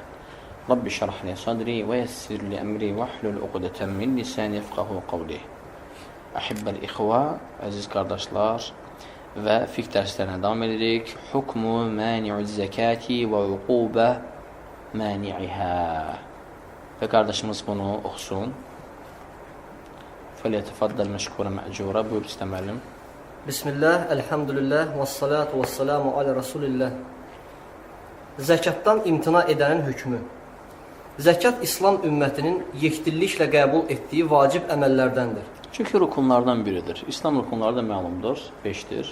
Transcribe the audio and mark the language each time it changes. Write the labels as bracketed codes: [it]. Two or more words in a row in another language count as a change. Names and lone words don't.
[ar] رب اشرح لي صدري ويسر لي أمري واحلل عقدة من لساني يفقهوا قولي. أحبة الإخوة, [az] əziz qardaşlar və fiqh dərslərinə davam edirik. [ar] حكم مانع الزكاة وعقوبة مانعها. [az] Və qardaşımız bunu oxusun. [ar] فَلْيَتَفَضَّلْ مَشْكُورًا مَأْجُورًا. [az] Buyur istəməlim. [ar] بسم الله، الحمد لله، والصلاة والسلام على رسول الله. [az] Zəkatdan imtina edənin hökmü. Zəkat İslam ümmətinin yekdilliklə qəbul etdiyi vacib əməllərdəndir. Çünki rukunlardan biridir. İslam rukunları da məlumdur, 5-dir.